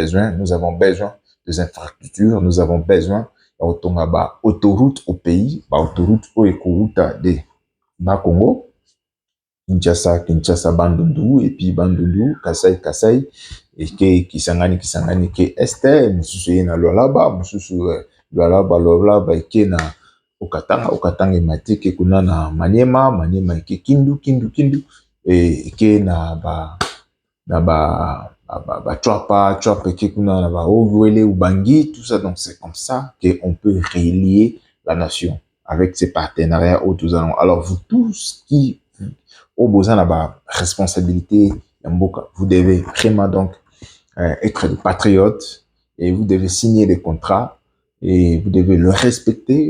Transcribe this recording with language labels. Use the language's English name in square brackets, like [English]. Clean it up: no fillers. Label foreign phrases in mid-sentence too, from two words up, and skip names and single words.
[French] Nous avons besoin des infrastructures, nous avons besoin d'autoroute au pays, autoroute au éco-route de Congo, Kinshasa, Bandundu, et puis Bandundu, Kasai, et que Kisangani, que Este, Moussou na Lualaba, Moussou Lualaba, et que na Okatanga, et Matike, [Lingala] kuna na [French] Maniema, et que Kindu, et que Chwapa, et que [Lingala] kuna na [French] Ogwele, Ubangi, tout ça. Donc c'est comme ça qu'on peut relier la nation avec ces partenariats où nous allons. Alors vous tous qui au besoin de la responsabilité, vous devez vraiment donc être des patriotes et vous devez signer des contrats et vous devez le respecter.